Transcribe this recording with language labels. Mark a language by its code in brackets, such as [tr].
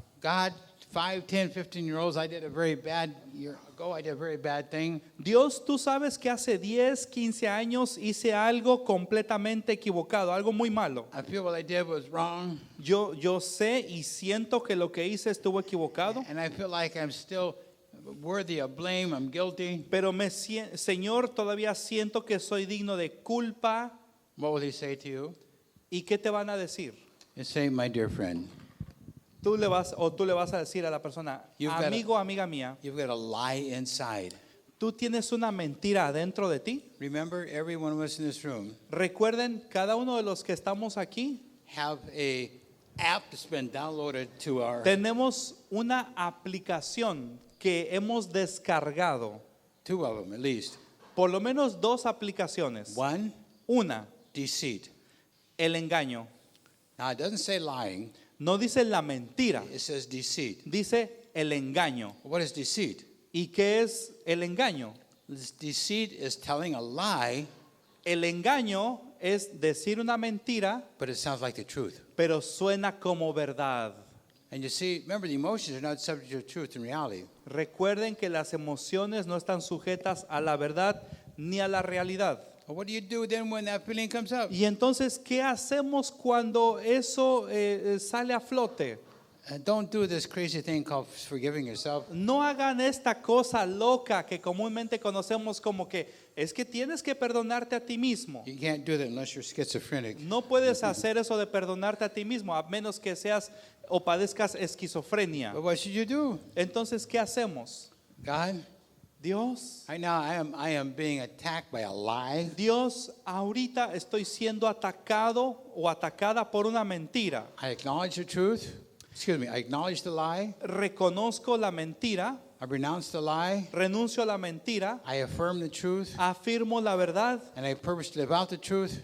[en] God, 5, 10, 15-year-olds, I did a very bad year ago. I did a very bad thing. [es] Dios, tú sabes que hace 10, 15 años hice algo completamente equivocado, algo muy malo. [en] I feel what I did was wrong, [es] Yo sé y siento que lo que hice estuvo equivocado, [en] and I feel like I'm still worthy of blame. I'm guilty. [es] pero Señor, todavía siento que soy digno de culpa. [en] What will He say to you? [es] ¿Y qué te van a decir? [en] You say, my dear friend, [es] Tú le vas a decir a la persona, [en] You've got [es] amigo, amiga mía, [en] you've got a lie inside. [es] tú tienes una mentira dentro de ti. [en] Remember, every one of us in this room [es] Recuerden, cada uno de los que estamos aquí, [en] have a app that's been downloaded to our [es] tenemos una aplicación que hemos descargado. [en] 2 of them at least. [es] Por lo menos 2 aplicaciones. [en] One, [es] Una, [en] deceit. [es] el engaño. [en] Now it doesn't say lying; [es] No dice la mentira, [en] it says deceit. [es] dice el engaño. [en] What is deceit? [es] ¿Y qué es el engaño? [en] This deceit is telling a lie, [es] El engaño es decir una mentira, [en] but it sounds like the truth. [es] pero suena como verdad. [en] And you see, remember, the emotions are not subject to truth in reality. [es] Recuerden que las emociones no están sujetas a la verdad ni a la realidad. [en] Well, what do you do then when that feeling comes up? [es] Y entonces, ¿qué hacemos cuando eso sale a flote? [en] And don't do this crazy thing called forgiving yourself. [es] No hagan esta cosa loca que comúnmente conocemos como que es que tienes que perdonarte a ti mismo. [en] You can't do that unless you're schizophrenic. [es] No puedes hacer eso de perdonarte a ti mismo a menos que seas o padezcas esquizofrenia. [en] But what should you do? [es] Entonces, ¿qué hacemos? [en] God, [es] Dios, [en] right now I am being attacked by a lie. [es] Dios, ahorita estoy siendo atacado o atacada por una mentira. [en] I acknowledge the truth. Excuse me, I acknowledge the lie. [es] Reconozco la mentira, [en] I renounce the lie. [es] renuncio a la mentira, [en] I affirm the truth. [es] afirmo la verdad [en] And I purpose to live out the truth.